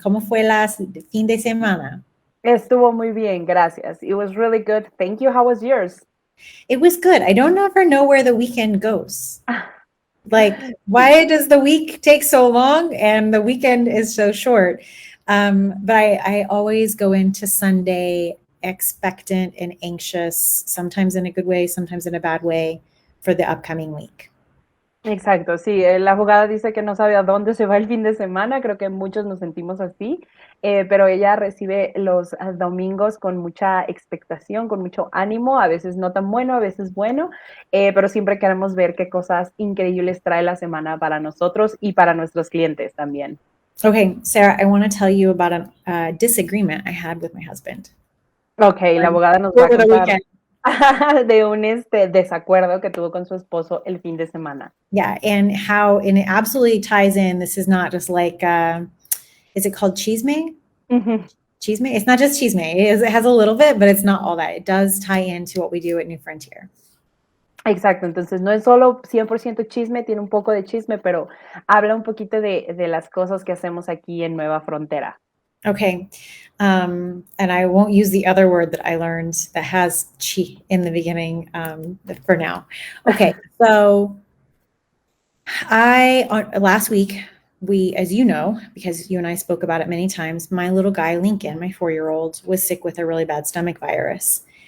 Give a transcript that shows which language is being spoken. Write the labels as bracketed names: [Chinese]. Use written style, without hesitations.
[Spanish] ¿Cómo fue el fin de semana? Estuvo muy bien, gracias. [English] It was really good. Thank you. How was yours? It was good. I don't ever know where the weekend goes. Like, why does the week take so long and the weekend is so short? But I always go into Sunday expectant and anxious, sometimes in a good way, sometimes in a bad way, for the upcoming week. [Spanish] Exacto, sí, la abogada dice que no sabe a dónde se va el fin de semana, creo que muchos nos sentimos así, pero ella recibe los domingos con mucha expectación, con mucho ánimo, a veces no tan bueno, a veces bueno, pero siempre queremos ver qué cosas increíbles trae la semana para nosotros y para nuestros clientes también. [English] Okay, Sarah, I want to tell you about a disagreement I had with my husband. [Spanish] Ok, la abogada nos va a [English] Over the [Spanish] contar [English] weekend. [Spanish] de un desacuerdo que tuvo con su esposo el fin de semana. [English] Yeah, and it absolutely ties in. This is not just like, is it called chisme? Ujú. Chisme? It's not just chisme. It has a little bit, but it's not all that. It does tie into what we do at New Frontier. [Spanish] Exacto, entonces no es solo 100% chisme, tiene un poco de chisme, pero habla un poquito de las cosas que hacemos aquí en Nueva Frontera. [English] Okay, and I won't use the other word that I learned that has chi in the beginning for now. Okay, so last week, as you know, because you and I spoke about it many times, my little guy, Lincoln, my 4-year-old, was sick with a really bad stomach virus.